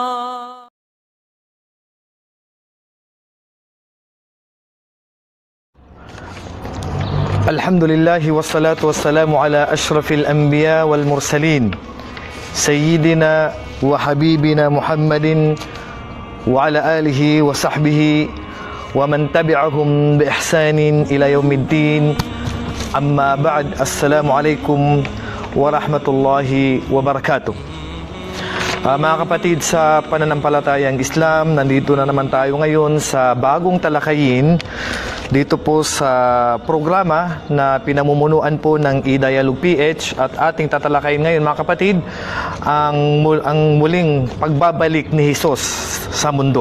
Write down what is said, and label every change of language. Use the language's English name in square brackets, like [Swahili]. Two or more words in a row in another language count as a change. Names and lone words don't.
[Arabic] الحمد لله والصلاة والسلام على أشرف الأنبياء والمرسلين سيدنا وحبيبنا محمد وعلى آله وصحبه ومن تبعهم بإحسان إلى يوم الدين. أما بعد، السلام عليكم ورحمة الله وبركاته. [Filipino] Mga kapatid sa pananampalatayang Islam, nandito na naman tayo ngayon sa bagong talakayin dito po sa programa na pinamumunuan po ng eDialogue PH, at ating tatalakayin ngayon mga kapatid ang muling pagbabalik ni Jesus sa mundo.